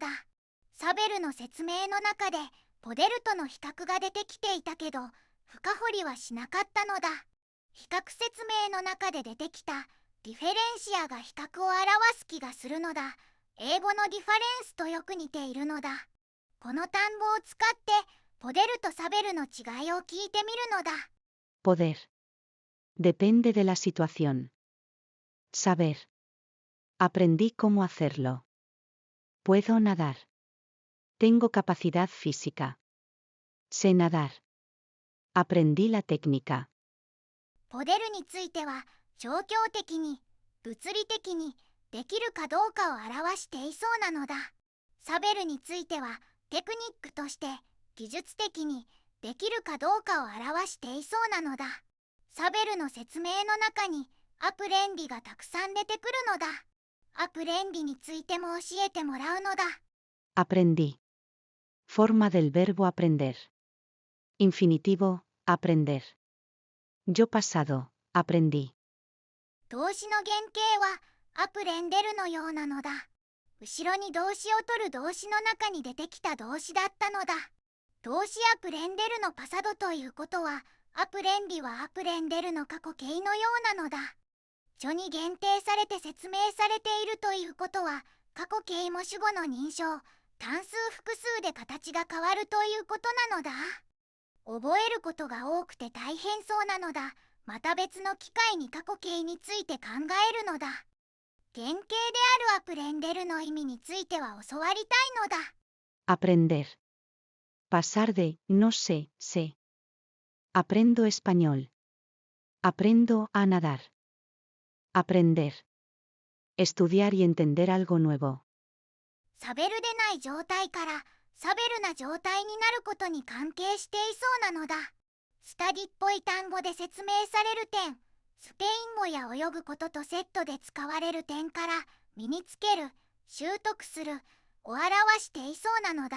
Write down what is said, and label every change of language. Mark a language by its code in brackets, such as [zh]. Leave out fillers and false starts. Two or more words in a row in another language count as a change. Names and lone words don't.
[ja] サベルの説明の中でポデルとの比較が出てきていたけど、深掘りはしなかったのだ。比較説明の中で出てきたディフェレンシアが比較を表す気がするのだ。英語のディファレンスとよく似ているのだ。この単語を使ってポデルとサベルの違いを聞いてみるのだ。 [es] Poder. Depende de la situación. Saber. Aprendí cómo hacerlo. Puedo nadar. Tengo capacidad física. Sé nadar. Aprendí la técnica. [ja] ポデルについては状況的に、物理的にできるかどうかを表していそうなのだ。サベルについてはテクニックとして技術的にできるかどうかを表していそうなのだ。サベルの説明の中にアプレンディがたくさん出てくるのだ。アプレンディについても教えてもらうのだ。 [es] Aprendí. Forma del verbo aprender. Infinitivo, aprender. Yo pasado, aprendí. [ja] 動詞の原型はアプレンデルのようなのだ。後ろに動詞を取る動詞の中に出てきた動詞だったのだ。動詞アプレンデルのパサドということは、アプレンディはアプレンデルの過去形のようなのだ。書に限定されて説明されているということは、過去形も主語の認証、単数複数で形が変わるということなのだ。覚えることが多くて大変そうなのだ。また別の機会に過去形について考えるのだ。原型であるアプレンデルの意味については教わりたいのだ。 [es] Aprender. Pasar de no sé, sé. Aprendo español. Aprendo a nadar. Aprender. Estudiar y entender algo nuevo. [ja] サベルでない状態からサベルな状態になることに関係していそうなのだ。スタディっぽい単語で説明される点、スペイン語や泳ぐこととセットで使われる点から身につける、習得するを表していそうなのだ。